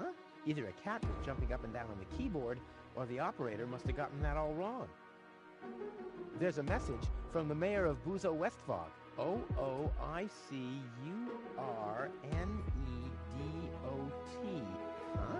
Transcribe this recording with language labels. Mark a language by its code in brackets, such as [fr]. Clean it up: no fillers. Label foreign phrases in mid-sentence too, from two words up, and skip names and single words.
[en] Either a cat was jumping up and down on the keyboard, or the operator must have gotten that all wrong. There's a message from the mayor of Buzo Westfog. O-O-I-C-U-R-N-E-D-O-T. Huh?